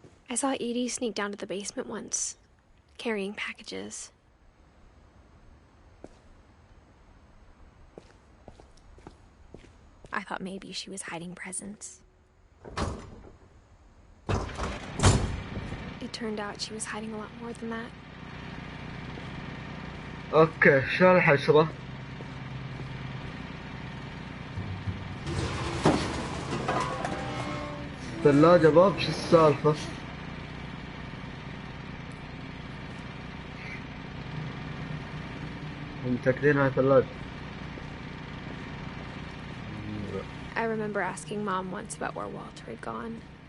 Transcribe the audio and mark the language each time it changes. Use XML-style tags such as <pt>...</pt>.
<en>I saw Edie sneak down to the basement once, carrying packages. I thought maybe she was hiding presents. It turned out she was hiding a lot more than that.</en> <ar>اوكي شو الحشرة؟ ثلاجة باب شو السالفة؟ متأكدين هاي ثلاجة؟</ar> <en>I remember asking Mom once about where Walter had gone.</en>